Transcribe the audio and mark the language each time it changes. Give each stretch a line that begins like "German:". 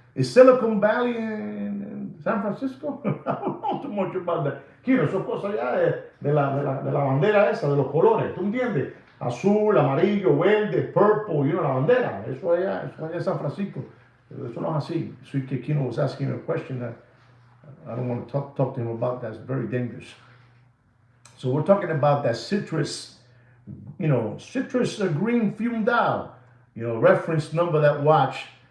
English: Is Silicon Valley in San Francisco? I don't know too much about that.
Spanish: Kino, eso es cosa ya de la bandera esa, de los colores, ¿tú entiendes? Azul, amarillo, verde,
English: purple, you know,
Spanish: la bandera. Eso allá en San Francisco. Eso no es así.
English: Sweet Kid Kino was asking a question that I don't want to talk to him about. That's very dangerous. So we're talking about that citrus, you know, green fume dial, you know, reference number that watch